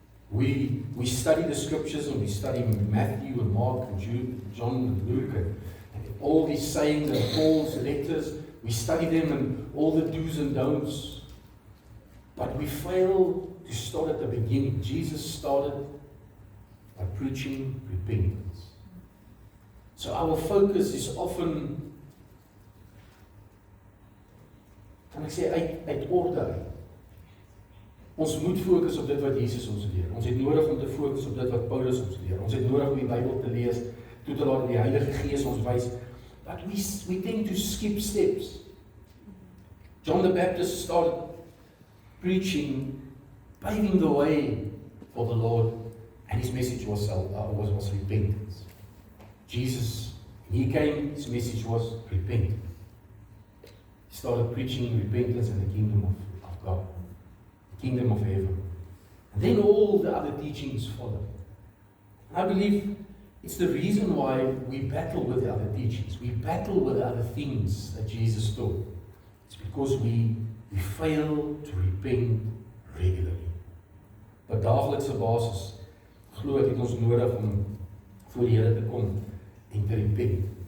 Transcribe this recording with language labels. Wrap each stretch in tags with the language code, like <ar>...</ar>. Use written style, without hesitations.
<en>We study the scriptures and we study Matthew and Mark and Jude, John and Luke and all these sayings and Paul's letters. We study them and all the do's and don'ts. But we fail to start at the beginning. Jesus started by preaching repentance. So our focus is often,</en> <af>kan ek sê, uit orde uit. Ons moet fokus op dit wat Jesus ons leer. Ons het nodig om te fokus op dit wat Paulus ons leer. Ons het nodig om die Bybel te lees, toe te laat die Heilige Gees ons wys.</af> <en>But we tend to skip steps. John the Baptist started preaching, paving the way for the Lord, and his message was repentance. Jesus, when he came, his message was repent. He started preaching repentance and the kingdom of God. Kingdom of heaven. And then all the other teachings follow. I believe it's the reason why we battle with the other teachings. We battle with other things that Jesus taught. It's because we fail to repent regularly.</en> <af>Op daaglikse basis glo ek het ons nodig om voor die Here te kom en te repent.</af>